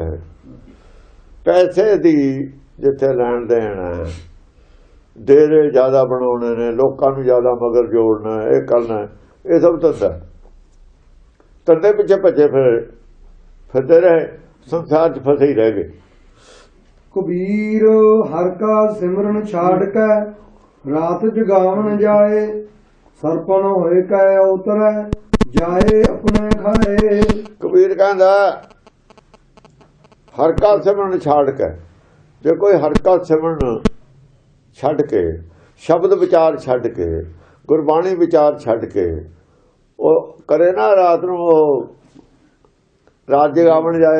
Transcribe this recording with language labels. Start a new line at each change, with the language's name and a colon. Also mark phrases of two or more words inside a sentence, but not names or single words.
Punjabi: ਪੈਸੇ ਦੀ ਜਿੱਥੇ ਲੈਣ ਦੇਣ ਹੈ, ਡੇਰੇ ਜ਼ਿਆਦਾ ਬਣਾਉਣੇ ਨੇ, ਲੋਕਾਂ ਨੂੰ ਜ਼ਿਆਦਾ ਮਗਰ ਜੋੜਨਾ, ਇਹ ਕਰਨਾ, ਇਹ ਸਭ ਧੰਦਾ। ਧੰਦੇ ਪਿੱਛੇ ਭੱਜੇ ਫਿਰਦੇ ਰਹੇ, ਸੰਸਾਰ 'ਚ ਫਸੇ ਹੀ ਰਹਿ ਗਏ।
Hindi: कबीर हर का सिमरन छाड़ के रात जगावन जाए सरपन होए कै उतरै जाए अपने खाए।
Punjabi: ਕਬੀਰ ਕਹਿੰਦਾ
Hindi: हर का सिमरन छाड़ के,
Punjabi: ਜੇ ਕੋਈ
Hindi: हर का सिमरन छाड़ के,
Punjabi: ਸ਼ਬਦ ਵਿਚਾਰ ਛੱਡ ਕੇ, ਗੁਰਬਾਣੀ ਵਿਚਾਰ ਛੱਡ ਕੇ ਉਹ ਕਰੇ ਨਾ, ਰਾਤ ਨੂੰ ਉਹ
Hindi: रात जगावन जाए।